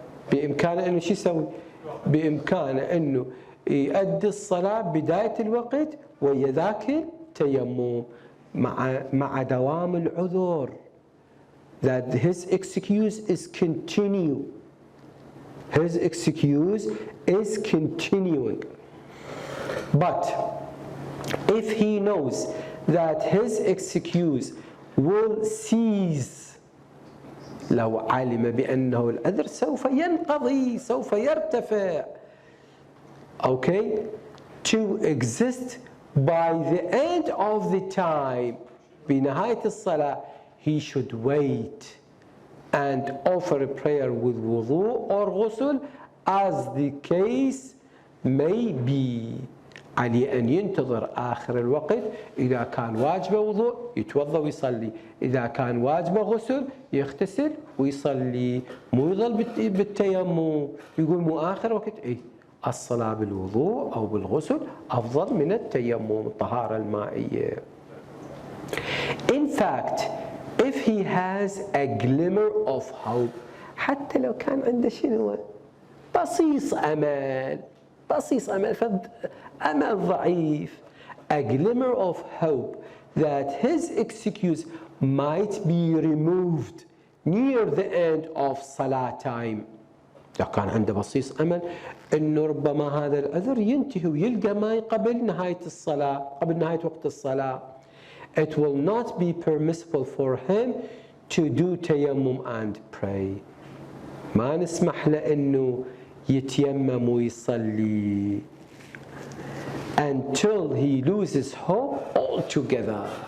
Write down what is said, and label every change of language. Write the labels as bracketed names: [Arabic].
[Arabic] بإمكانه إنه شو يسوي؟ بإمكانه إنه يؤدي الصلاة بداية الوقت ويا ذاك التيمم مع دوام العذر. [English] That his excuse is continue. His excuse is continuing. But if he knows that his excuse will cease, [Arabic] لو علم بأنه العذر سوف ينقضي سوف يرتفع, [English] okay, to exist by the end of the time, [Arabic] بنهاية الصلاة, [English] he should wait and offer a prayer with wudu or ghusl as the case may be. [Arabic] عليه أن ينتظر آخر الوقت. إذا كان واجبه وضوء يتوضأ ويصلي, إذا كان واجبه غسل يغتسل ويصلي, مو يظل بالتيمم. يقول مو آخر وقت, إيه الصلاة بالوضوء أو بالغسل أفضل من التيمم, الطهارة المائية. [English] In fact, if he has a glimmer of hope, [Arabic] حتى لو كان عنده شنو بصيص أمل, بصيص أمل, أمل ضعيف, [English] a glimmer of hope that his excuse might be removed near the end of salah time. [Arabic] لو كان عنده بصيص أمل إنه ربما هذا العذر ينتهي ويلقى ماء قبل نهاية الصلاة, قبل نهاية وقت الصلاة, [English] it will not be permissible for him to do tayammum and pray. [Arabic] ما نسمح له إنه يتيمم ويصلي [English] until he loses hope altogether.